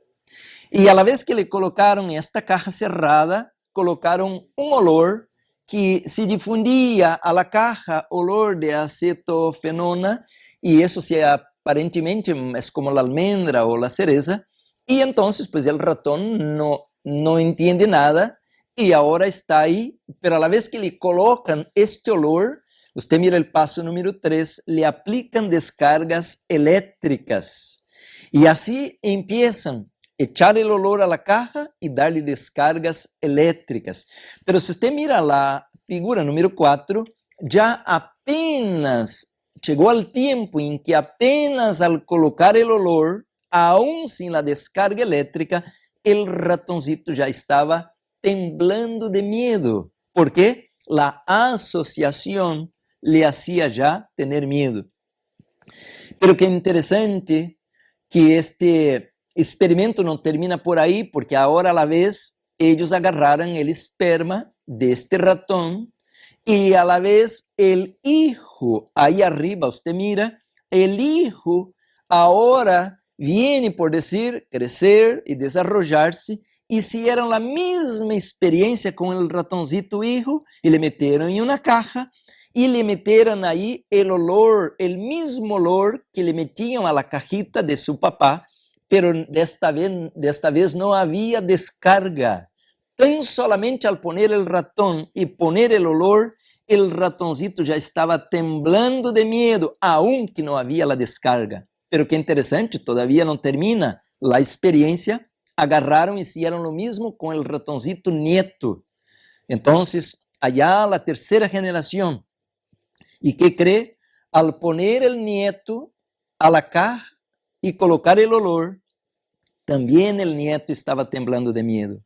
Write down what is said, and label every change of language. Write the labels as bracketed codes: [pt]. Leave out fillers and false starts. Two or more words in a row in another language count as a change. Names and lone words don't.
[pt] E [es] a la vez [pt] que le colocaram esta caixa cerrada, colocaram um olor que se difundia [es] a la caixa, [pt] olor de acetofenona, e isso aparentemente é como a almendra ou a cereza. E então, pues, o ratão não entende nada e agora está aí, [es] pero a la vez [pt] que lhe colocam este olor, você mira o passo número 3, lhe aplicam descargas elétricas. E assim empiezam a echar o olor [es] a la caja [pt] e dar-lhe descargas elétricas. Pero se você mira a figura número 4, já apenas chegou ao tempo em que apenas [es] al colocar [pt] o olor, aún sem a descarga elétrica, o ratoncito já estava temblando de medo, porque a associação lhe hacía já ter medo. Pero que interessante que este experimento não termina por aí, porque agora [es] a la vez [pt] eles agarraram o esperma deste ratón e [es] a la vez el hijo, [pt] aí arriba, usted mira, [es] el hijo agora viene, [pt] por decir, crecer e desarrollar-se, e [es] hicieron a mesma [pt] experiência com o ratoncito hijo, [es] e le meteram em uma caja, e le meteram aí el olor, el mismo olor que le metían a la cajita de su papá, [pt] pero desta vez não havia descarga. [es] Tan solamente al poner el ratón e poner el olor, el ratoncito [pt] já estava [es] temblando de medo, aunque [pt] não havia a descarga. [es] Pero que interessante, todavía [pt] não termina a experiência, [es] agarraram e hicieron lo mismo com el ratoncito nieto. Entonces, allá la tercera generación. ¿Y qué cree? Al poner el nieto a la caja y colocar el olor, también el nieto estaba temblando de miedo.